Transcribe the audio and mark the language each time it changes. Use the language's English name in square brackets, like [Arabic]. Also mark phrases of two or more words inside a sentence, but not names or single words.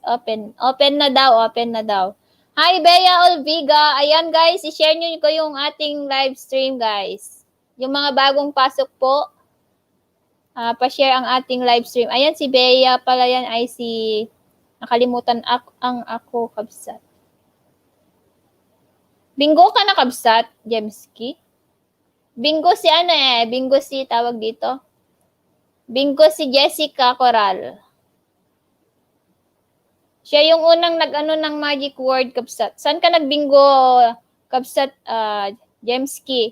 [Filipino] Open na daw. Hi, Bea Olviga. Ayan guys, i-share nyo ko yung ating [English] live stream guys. [Filipino] Yung mga bagong pasok po, pa-share ang ating live stream. Ayan, si Bea pala yan ay si, nakalimutan ako kabsat. Bingo ka na kabsat, Jemski? Bingo si bingo si tawag dito. Bingo si Jessica Coral. Siya yung unang nag-ano ng magic word, Kapsat. Saan ka nagbingo, Kapsat, Jemski?